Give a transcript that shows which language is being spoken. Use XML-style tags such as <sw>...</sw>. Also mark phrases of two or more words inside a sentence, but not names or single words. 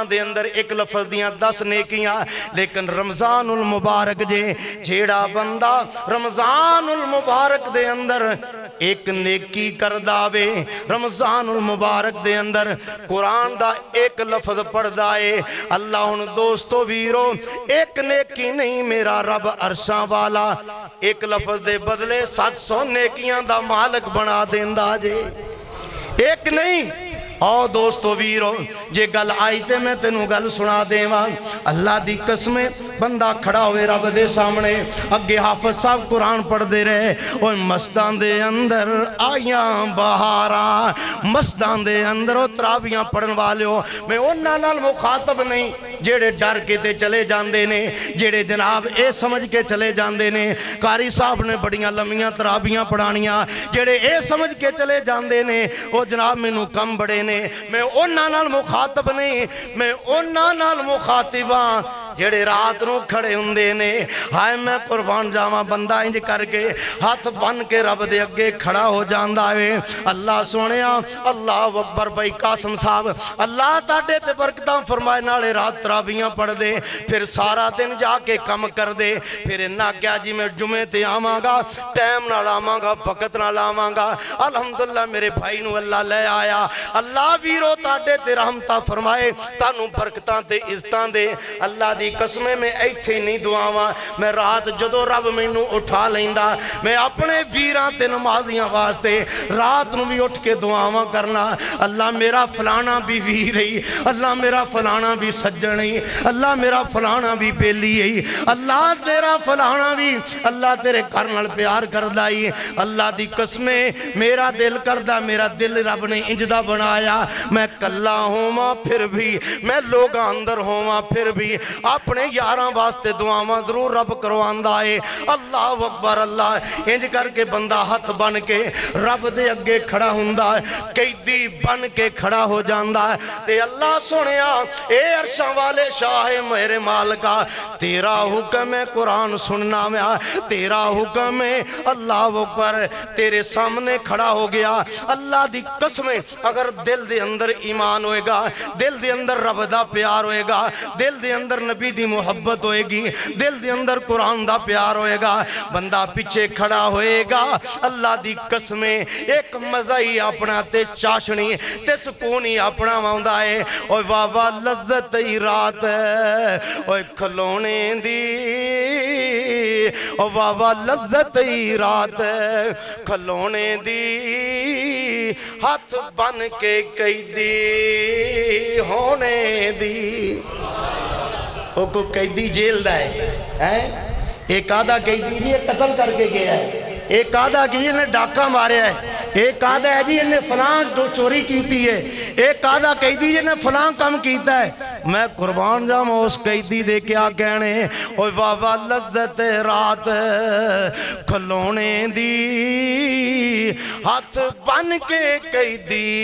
<pa>دے اندر ایک لفظ دیاں 10 نیکیاں، لیکن رمضان المبارک جیڑا بندہ رمضان المبارک دے اندر ایک نیکی کر داوے، رمضان المبارک دے اندر قرآن دا ایک لفظ پڑھ دائے، اللہ ان دوستو ویرو ایک نیکی نہیں میرا رب عرشاں والا ایک لفظ دے بدلے 700 نیکیاں دا مالک بنا دیندہ جے، ایک نہیں۔ او دوستو ویرو جے گل آئی تے میں تینوں گل سنا دیواں، اللہ دی قسمیں بندہ کھڑا ہوئے رب دے سامنے، اگے حافظ صاحب قرآن پڑھ دے رہے، اوہ مسجدان دے اندر آیاں بہاراں، مسجدان دے اندر تراویاں پڑھن والے ہو، میں انہاں نال مخاطب نہیں جیڑے ڈر کے تے چلے جاندے نے، جیڑے جناب اے سمجھ کے چلے جاندے نے قاری صاحب نے بڑیاں لمیاں تراویاں پڑھانیاں، جیڑے اے سمجھ کے چلے جاندے نے او جناب میں نو کم بڑے، میں انہاں نال مخاطب نہیں، میں انہاں نال مخاطباں جڑے رات نو کھڑے ہوندے نے۔ ہائے میں قربان جاواں بندہ انج کر کے ہاتھ بن کے رب دے اگے کھڑا ہو جاندا ہے، اللہ سونیا</pa> <ar>اللہ اکبر</ar> <pa>بھائی قاسم صاحب اللہ تاڈے تے برکتاں فرمائے، نالے رات تراویاں پڑھ دے، پھر سارا دن جا کے کم کر دے، پھر انہاں کیا جی میں جمعے تے آواں گا، ٹائم نال آواں گا، وقت نال آواں گا، الحمدللہ میرے بھائی نو اللہ لے آیا، اللہ ویرو تاڈے تے رحمتہ فرمائے، تانوں برکتاں تے عزتاں دے۔ اللہ دی قسمیں میں ایتھے نہیں دعاواں، میں رات جدو رب مینوں اٹھا لیندا، میں اپنے ویراں تے نمازیاں واسطے رات نو بھی اٹھ کے دعاواں کرنا، اللہ میرا فلانا بھی ویر ہے، اللہ میرا فلانا بھی سجن ہے، اللہ میرا فلانا بھی بیلی ہے، اللہ تیرا فلانا بھی اللہ تیرے کرنال پیار کردہ ہے۔ اللہ دی قسمیں میرا دل کردہ، میرا دل رب نے انجدہ بنایا، میں کلا ہوں پھر بھی، میں لوگاں اندر ہوں پھر بھی اپنے یاراں واسطے دعاواں ضرور رب کرواندہ ہے</pa> <ar>اللہ اکبر</ar> <pa>اللہ انج کر کے بندہ ہاتھ بن کے رب دے اگے کھڑا ہوندہ ہے قیدی بن کے کھڑا ہو جاندہ ہے تے اللہ سنیا اے عرشاں والے شاہ میرے مالکا تیرا حکم ہے قرآن سننا میں تیرا حکم ہے</pa> <ar>اللہ اکبر</ar> <pa>تیرے سامنے کھڑا ہو گیا اللہ دی قسمیں اگر دل دے اندر ایمان ہوئے گا دل دے اندر رب دا پیار ہوئے گا دل دے اندر نبی دی محبت ہوئے گی دل دے اندر قرآن دا پیار ہوئے گا بندہ پیچھے کھڑا ہوئے گا اللہ دی قسمیں ایک مزہ ہی اپنا تے چاشنی تے سکونی اپنا موندہ ہے اوہ واہ واہ لذت ہی رات ہے اوہ کھلونے دی اوہ واہ واہ لذت ہی رات ہے کھلونے دی ہاتھ بن کے قیدی ہونے دی وہ کو قیدی جیل دا ہے ایک آدھا قیدی جی قتل کر کے گیا ہے ایک آدھا کہ یہ نے ڈاکہ مارے ہے ایک آدھا ہے جی یہ نے فلان چوری کیتی ہے ایک آدھا قیدی یہ نے فلان کم کیتا ہے میں قربان جاؤں اس قیدی دے کیا کہنے اوہ واہ واہ لذت رات کھلونے دی ہاتھ بن کے قیدی</pa>